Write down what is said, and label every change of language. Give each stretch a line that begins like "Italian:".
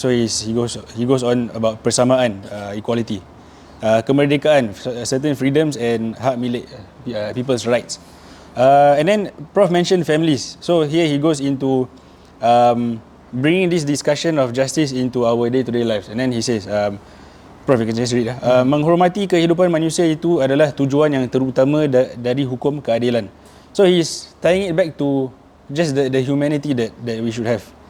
English: So he goes on about persamaan, equality, kemerdekaan, certain freedoms, and
Indonesian: hak milik,
English: people's rights. And then Prof mentioned families. So here he goes into bringing this discussion of justice into our day-to-day lives. And then he says, Prof, you can just read.
Indonesian: Menghormati kehidupan manusia itu adalah tujuan yang terutama dari hukum keadilan.
English: So he's tying it back to just the humanity that we should have.